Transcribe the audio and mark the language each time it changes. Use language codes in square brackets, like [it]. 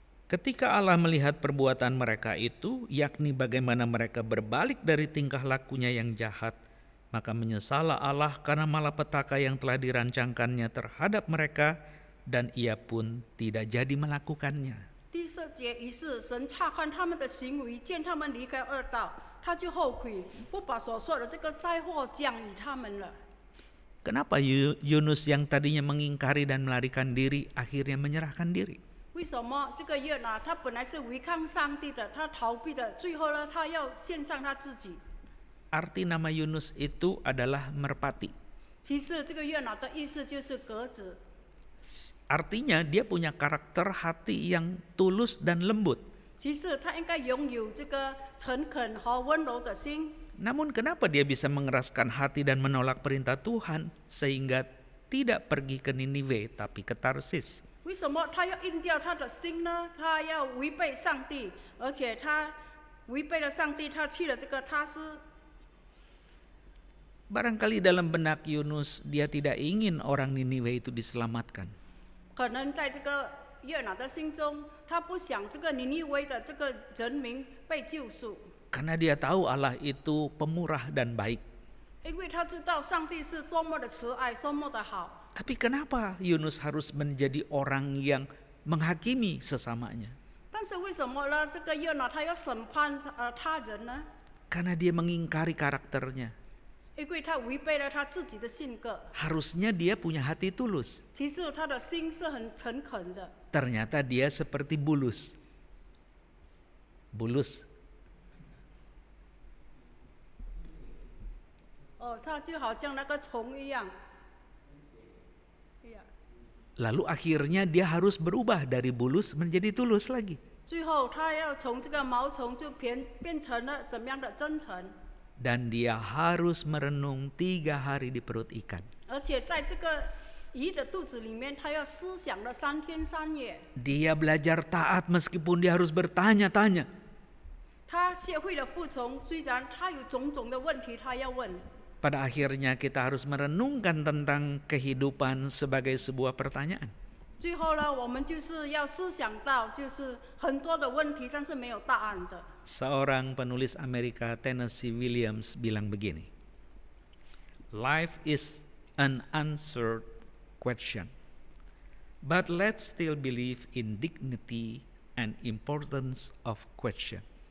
[id] Ketika Allah melihat perbuatan mereka itu, yakni bagaimana mereka berbalik dari tingkah lakunya yang jahat, maka menyesallah Allah karena malapetaka yang telah dirancangkannya terhadap mereka, dan ia pun tidak jadi melakukannya. [zh] 第4节，于是神察看他们的行为，见他们离开恶道，他就后悔，不把所说的这个灾祸降于他们了。 [id] Kenapa Yunus yang tadinya mengingkari dan melarikan diri, akhirnya menyerahkan diri? [zh] 为什么这个约拿他本来是违抗上帝的，他逃避的，最后呢，他要献上他自己？ [id] Arti nama Yunus itu adalah merpati. [zh] 其实这个约拿的意思就是鸽子， [id] Artinya dia punya karakter hati yang tulus dan lembut. [zh] 其实他应该拥有这个诚恳和温柔的心。 [id] Namun kenapa dia bisa mengeraskan hati dan menolak perintah Tuhan sehingga tidak pergi ke Niniwe tapi ke Tarsis? [zh] 为什么他要硬掉他的心呢？他要违背上帝，而且他违背了上帝，他去了这个他斯。 [id] Barangkali dalam benak Yunus dia tidak ingin orang Niniwe itu diselamatkan. [zh] 可能在这个约拿的心中，他不想这个尼尼微的这个人民被救赎， [id] Karena dia tahu Allah itu pemurah dan baik. [zh] 因为他知道上帝是多么的慈爱，多么的好。 [id] Tapi kenapa Yunus harus menjadi orang yang menghakimi sesamanya? [zh] 但是为什么呢？这个约拿他要审判他人呢？ [id] Karena dia mengingkari karakternya. [zh] 因为他违背了他自己的性格。 [id] Harusnya dia punya hati tulus. [zh] 其实他的心是很诚恳的。 [id] Ternyata dia seperti bulus. Bulus. [zh] 他就好像那个虫一样。 [id] Lalu akhirnya dia harus berubah dari bulus menjadi tulus lagi. [zh] 最后他要从这个毛虫就变成了怎么样的真诚。 [id] Dan dia harus merenung 3 hari di perut ikan. [zh] 而且在这个鱼的肚子里面，他要思想了3天3夜。 [id] Dia belajar taat meskipun dia harus bertanya-tanya. [zh] 他学会了服从，虽然他有种种的问题，他要问。 [id] Pada akhirnya kita harus merenungkan tentang kehidupan sebagai sebuah pertanyaan. [zh] 最后呢，我们就是要思想到，就是很多的问题，但是没有答案的。 [id] Seorang penulis Amerika, Tennessee Williams, bilang begini. [en] Life is an unanswered question. But let's still believe in dignity and importance of question.